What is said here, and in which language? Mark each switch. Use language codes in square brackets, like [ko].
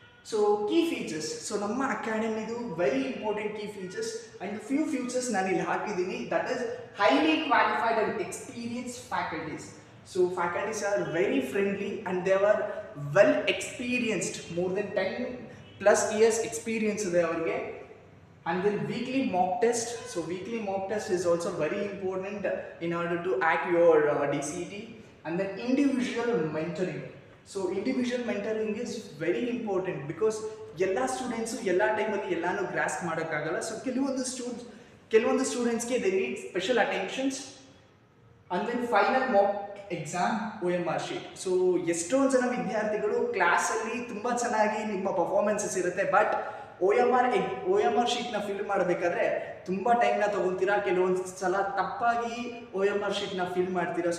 [en] so key features, so [kn] ನಮ್ಮ ಅಕಾಡೆಮಿದು [en] very important key features and few features [kn] ನಾನು ಇಲ್ಲಿ ಹಾಕಿದ್ದೀನಿ. [en] That is highly qualified and experience faculties. So faculties are very friendly and they are well experienced, more than 10+ years experience [kn] ಇದೆ ಅವರಿಗೆ. [en] And then weekly mock test. So weekly mock test is also very important in order to act your DCET. And then individual mentoring. So individual mentoring is very important because [kn] ಎಲ್ಲ students ಎಲ್ಲ ಟೈಮಲ್ಲಿ ಎಲ್ಲಾನು grasp ಮಾಡೋಕ್ಕಾಗಲ್ಲ. [en] so [kn] ಕೆಲವೊಂದು ಸ್ಟೂಡೆಂಟ್ಸ್ಗೆ [en] They need special attentions. And then final mock exam [kn] OMR sheet. So ಎಷ್ಟೊಂದು ಜನ ವಿದ್ಯಾರ್ಥಿಗಳು ಕ್ಲಾಸಲ್ಲಿ ತುಂಬ ಚೆನ್ನಾಗಿ ನಿಮ್ಮ ಪರ್ಫಾರ್ಮೆನ್ಸಸ್ ಇರುತ್ತೆ, ಬಟ್ OMR ಶೀಟ್ನ ಫಿಲ್ ಮಾಡಬೇಕಾದ್ರೆ ತುಂಬ ಟೈಮ್ನ ತೊಗೊತೀರಾ, ಕೆಲವೊಂದು ಸಲ ತಪ್ಪಾಗಿ OMR ಶೀಟ್ನ ಫಿಲ್ ಮಾಡ್ತೀರಾ.